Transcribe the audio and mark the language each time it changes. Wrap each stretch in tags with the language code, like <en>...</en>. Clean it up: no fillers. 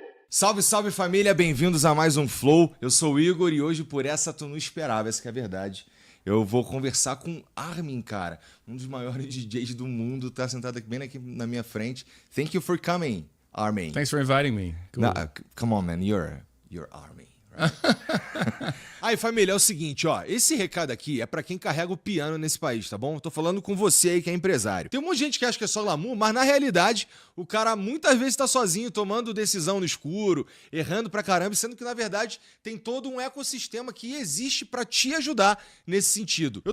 <pt>Salve, salve família, bem-vindos a mais um Flow. Eu sou o Igor e hoje por essa tu não esperava, essa que é a verdade. Eu vou conversar com Armin, cara, um dos maiores DJs do mundo, tá sentado aqui, bem aqui na minha frente.</pt> <en>Thank you for coming, Armin. Thanks for inviting me. Cool. No, come on, man, you're Armin. Right?</en> <pt>Aí, família, é o seguinte, ó. Esse recado aqui é pra quem carrega o piano nesse país, tá bom? Eu tô falando com você aí que é empresário. Tem um monte de gente que acha que é só glamour, mas na realidade, o cara muitas vezes tá sozinho, tomando decisão no escuro, errando pra caramba, sendo que na verdade tem todo um ecossistema que existe pra te ajudar nesse sentido.</pt>